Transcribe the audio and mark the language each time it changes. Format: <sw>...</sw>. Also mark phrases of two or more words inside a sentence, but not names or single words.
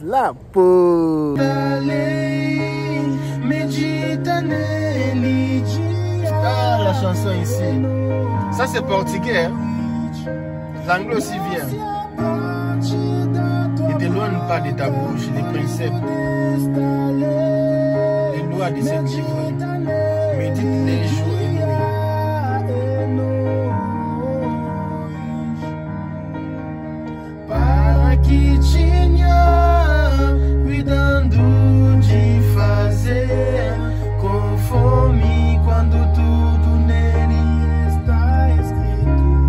<fr>La pause. Ah, la chanson ici. Ça, c'est portugais. Hein? L'anglais aussi vient. Ne t'éloigne pas de ta bouche les préceptes, les lois de cette livre. Médite les jours et nuits.</fr> <pt>Para que tinha cuidando de fazer conforme quando tudo nele está escrito.</pt>